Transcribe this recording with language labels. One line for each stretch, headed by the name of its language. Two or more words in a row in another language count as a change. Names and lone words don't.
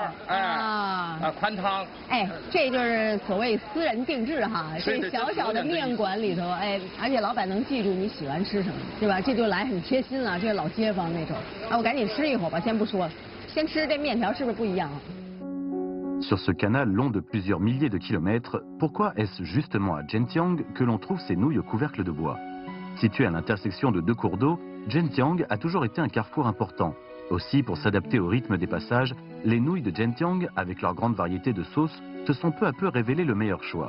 Chinese: 宽汤，哎，这就是所谓私人定制哈。这小小的面馆里头，哎，而且老板能记住你喜欢吃什么，对吧？这就来很贴心了，这是老街坊那种。啊，我赶紧吃一口吧，先不说了，先吃这面条是不是不一样啊？
French: Sur ce canal long de plusieurs milliers de kilomètres, pourquoi est-ce justement à Zhenjiang que l'on trouve ces nouilles au couvercle de bois? Situé à l'intersection de deux cours d'eau, Zhenjiang a toujours été un carrefour important. Aussi, pour s'adapter au rythme des passages, les nouilles de Zhenjiang, avec leur grande variété de sauces, se sont peu à peu révélées le meilleur choix.